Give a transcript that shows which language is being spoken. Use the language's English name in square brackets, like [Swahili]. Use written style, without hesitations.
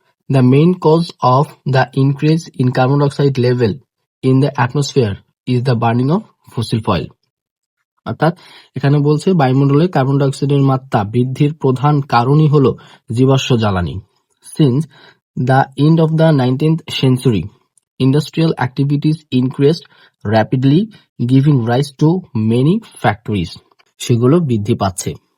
[English] The main cause of the increase in carbon dioxide level in the atmosphere is the burning of fossil fuel. [Bangla] অর্থাৎ এখানে বলছে বায়ুমণ্ডলে carbon ডাইঅক্সাইডের মাত্রা বৃদ্ধির প্রধান কারণই হলো জীবাশ্ম জ্বালানি। [English] Since the end of the 19th century, industrial activities increased rapidly, giving rise to many factories. [Bangla] সেগুলো বৃদ্ধি পাচ্ছে।